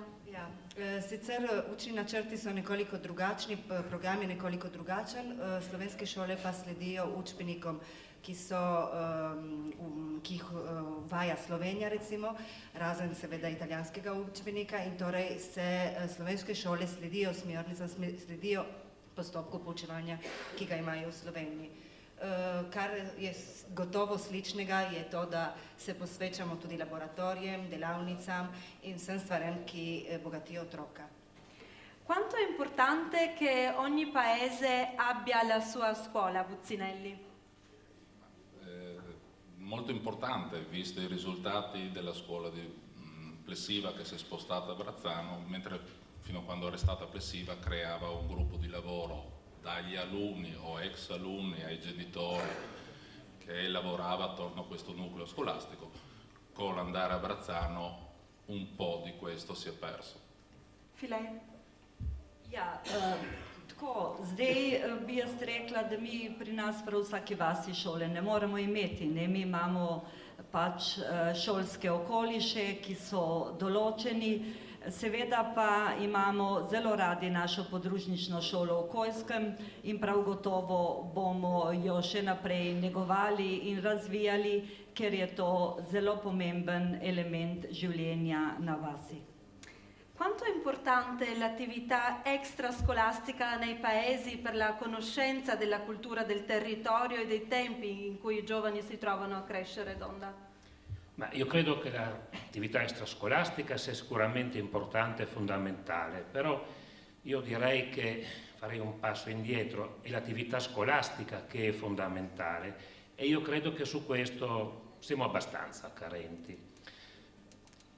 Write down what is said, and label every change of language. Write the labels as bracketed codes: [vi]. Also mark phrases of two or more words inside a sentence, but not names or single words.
[sl] Ja, sicer učni načrti so nekoliko drugačni, program je nekoliko drugačen, slovenske šole pa sledijo učbenikom, ki jih uvaja Slovenija recimo, razen seveda italijanskega učbenika, in torej se slovenske šole sledijo smernicam, sledijo postopku poučevanja, ki ga imajo v Sloveniji. Kar je gotovo sličnega je to, da se posvečamo tudi laboratorijem, delavnicam in vsem stvarem, ki bogatijo otroka. [it] Quanto è importante che ogni paese abbia la sua scuola, Bucinelli? Molto importante, visto i risultati della scuola Plessiva che si è spostata a Brazzano, mentre fino a quando era stata Plessiva creava un gruppo di lavoro dagli alunni o ex alunni ai genitori che lavorava attorno a questo nucleo scolastico. Con l'andare a Brazzano un po' di questo si è perso. Filej? [sl] Ja, tako, zdaj bi jaz rekla, da mi pri nas prav vsaki vasi šole ne moremo imeti, ne, mi imamo pač šolske okoliše, ki so določeni, seveda pa imamo zelo radi našo podružnično šolo v Kojskem in prav gotovo bomo jo še naprej negovali in razvijali, ker je to zelo pomemben element življenja na vasi. [it] Quanto è importante l'attività extrascolastica nei paesi per la conoscenza della cultura del territorio e dei tempi in cui i giovani si trovano a crescere, Donda? Ma io credo che l'attività extrascolastica sia sicuramente importante e fondamentale, però io direi che farei un passo indietro, è l'attività scolastica che è fondamentale e io credo che su questo siamo abbastanza carenti.